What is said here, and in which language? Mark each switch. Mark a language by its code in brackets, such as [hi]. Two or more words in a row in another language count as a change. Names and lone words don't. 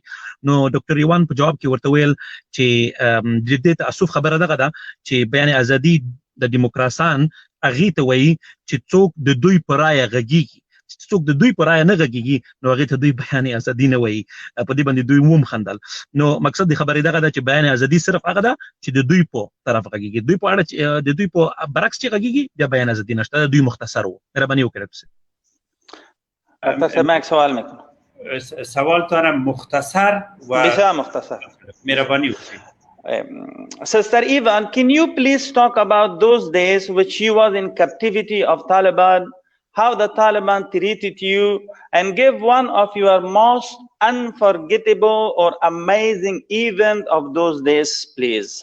[ps] نو ډاکټر یوان په جواب کې ورته ویل چې د دې تاسف خبره دغه ده چې بیان ازادي د دیموکراسان اغه ته وایي چې څوک د دوی پر رایه غږیږي څوک د دوی پر رایه نه غږیږي نو هغې ته دوی بیان ازادي نه وایي. په دې باندې دوی وم خندل. نو مقصد د خبرې دغه ده چې بیان ازادي صرف هغه ده چې د دوی په طرف غږیږي، دوی په اړه د دوی په برعکس چې غږیږي بیا بیان ازادي نشته. دوی مختصر وو. مهرباني وکړئ. [fa] دکتر ماک سوال میکنم. سوال دارم مختصر و بسیار مختصر. [ps] مهربانی وکړئ. [en] Sister Ivan, can you please talk about those days which you was in captivity of Taliban, how the Taliban treated you, and give one of your most unforgettable or amazing event of those days, please?